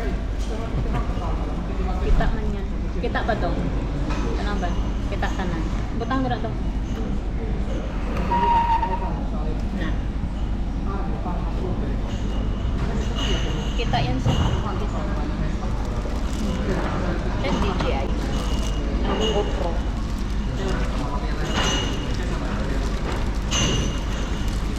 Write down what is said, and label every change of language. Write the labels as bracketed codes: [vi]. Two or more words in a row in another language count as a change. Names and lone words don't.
[hil] Kita man yan. Kita ba to? Ano ba? Kita tanan. Butang dira to. Na. Kita yan sa DJI. Ang GoPro.